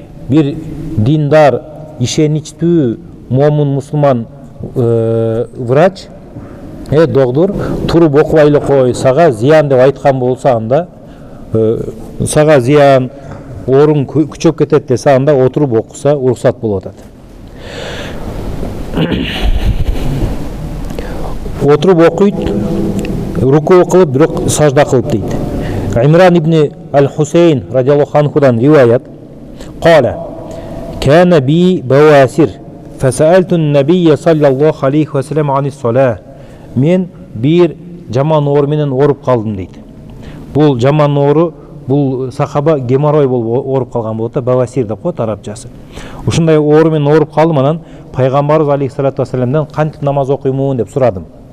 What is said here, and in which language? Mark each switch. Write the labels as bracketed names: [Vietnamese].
[Kyrgyz] Бир диндар, ишеничтүү момун мусулман врач, доктор туруп окубай эле кой, сага зыян деп айткан болсо, анда сага зыян, ооруң күчөп кетет десе, анда отуруп окуса уруксат болуп атат. Отуруп окуйт, рукуу кылып, бирок сажда кылып дейт. Имран ибн аль-Хусейн радиаллаху анхудан риваят: "Кала [Arabic] كان بي بواسير فسألت النبي صلى الله عليه وسلم عن الصلاة." [Kyrgyz] Мен бир жаман оору менен ооруп калдым дейт. Бул жаман оору, бул сахаба геморрой болуп ооруп калган болот да, бавасир деп коет арабчасы. Ушундай оору менен ооруп калдым, анан пайгамбарыбыз алейхиссалату вассаламдан кантип намаз окуймун деп сурадым.